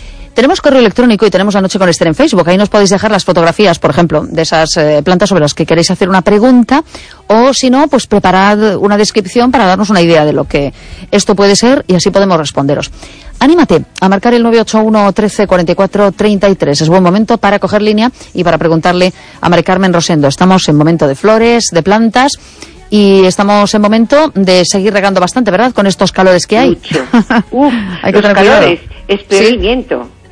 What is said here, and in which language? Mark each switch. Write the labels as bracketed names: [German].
[Galician] Tenemos correo electrónico e tenemos a noche con Esther en Facebook. Aí nos podéis deixar as fotografías, por exemplo, desas plantas sobre as que queréis hacer unha pregunta ou, se non, pues, preparad unha descripción para darnos unha idea de lo que isto pode ser e así podemos responderos. [Spanish] Anímate a marcar el 981-13-44-33. Es buen momento para coger línea e para preguntarle a Mari Carmen Rosendo. Estamos en momento de flores, de plantas. Y estamos en momento de seguir regando bastante, ¿verdad? Con estos calores que hay. Mucho. Hay que tener cuidado. Es peor el viento.